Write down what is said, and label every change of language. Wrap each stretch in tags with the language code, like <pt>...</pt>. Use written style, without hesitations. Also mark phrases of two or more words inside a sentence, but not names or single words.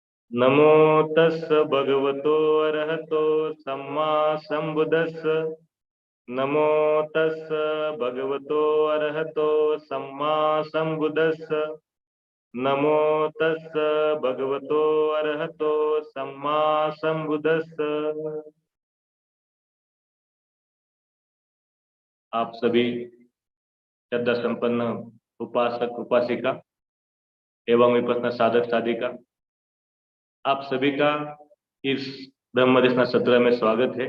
<pi>नमो तस् भगवतो अरहतो सम्मा संबुद्धस्स। नमो तस् भगवतो अरहतो सम्मा संबुद्धस्स। नमो तस् भगवतो अरहतो सम्मा संबुद्धस्स।</pi> <hi>आप सभी श्रद्धा संपन्न उपासक उपासिका एवं विपස්සना साधक साधिका, आप सभी का इस ब्रह्मदेशना सत्र में स्वागत है।</hi>